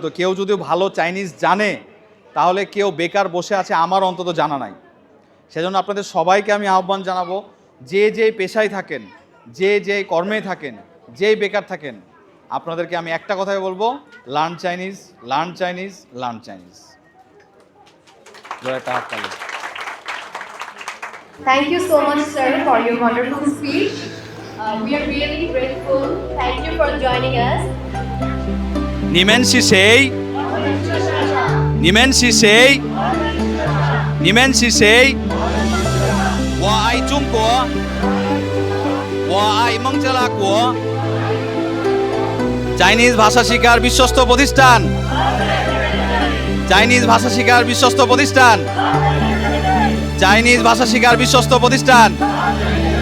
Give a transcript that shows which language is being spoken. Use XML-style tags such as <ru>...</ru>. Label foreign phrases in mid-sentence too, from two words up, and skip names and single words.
<bn>কেউ যদি ভালো চাইনিজ জানে তাহলে কেউ বেকার বসে আছে, আমার অন্তত জানা নাই। সেজন্য আপনাদের সবাইকে আমি আহ্বান জানাবো, যে পেশায় থাকেন, যে কর্মে থাকেন, যেই বেকার থাকেন, আপনাদেরকে আমি একটা কথাই বলবো,</bn> <en>learn Chinese, learn Chinese, learn Chinese. Thank you so much, sir, for your wonderful speech. We are really grateful. Thank you for joining us.</en> <zh>你们是谁？你们是谁？你们是谁？我爱中国，我爱孟加拉国。</zh> <bn>চাইনিজ ভাষা শিক্ষার বিশ্বস্ত প্রতিষ্ঠান, চাইনিজ ভাষা শিক্ষার বিশ্বস্ত প্রতিষ্ঠান, চাইনিজ ভাষা শিক্ষার বিশ্বস্ত প্রতিষ্ঠান।</bn>